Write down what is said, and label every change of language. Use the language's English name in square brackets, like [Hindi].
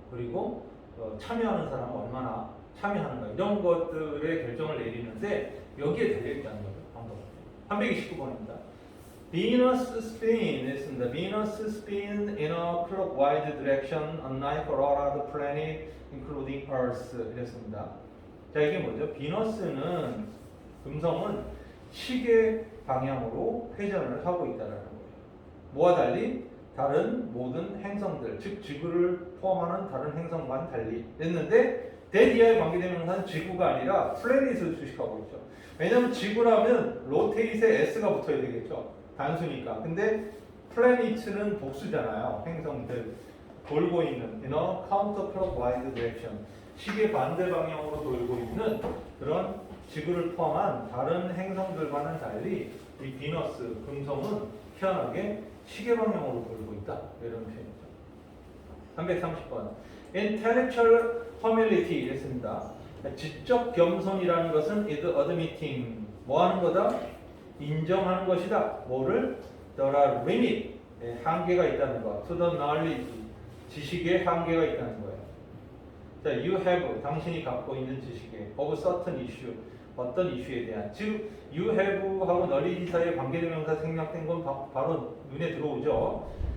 [Korean] 그리고 참여하는 사람은 얼마나 참여하는가 이런 것들의 결정을 내리는데 여기에 달려있다는 거죠. 방법 329번입니다. [English] Venus spin [Korean] 있습니다. [English] Venus spin in a clockwise direction unlike all other planet including Earth [Korean] 이랬습니다. 자 이게 뭐죠? 비너스는 금성은 시계 방향으로 회전을 하고 있다는 거예요. 뭐와 달리 다른 모든 행성들, 즉 지구를 포함하는 다른 행성과는 달리 했는데 대기하에 관계되면서는 지구가 아니라 플래닛을 수식하고 있죠. 왜냐하면 지구라면 로테이트에 S가 붙어야 되겠죠. 단수니까. 근데 플래닛은 복수잖아요. 행성들 돌고 있는 [English] in a counterclockwise direction [Korean] 시계 반대 방향으로 돌고 있는 그런 지구를 포함한 다른 행성들과는 달리 이 비너스, 금성은 희한하게 시계 방향으로 돌고 있다. 이런 표현이죠. 330번. [English] Intellectual humility [Korean] 이랬습니다. 지적 겸손이라는 것은 [English] is admitting [Korean] 뭐 하는 거다? 인정하는 것이다. 뭐를? [English] There are limit [Korean] 한계가 있다는 것. [English] To the knowledge [Korean] 지식에 한계가 있다는 거예요. 자, [English] you have [Korean] 당신이 갖고 있는 지식에 [English] of certain issue [Korean] 어떤 이슈에 대한 즉 you have하고 knowledge 사이에 관계대명사 생략된 건 바로 눈에 들어오죠.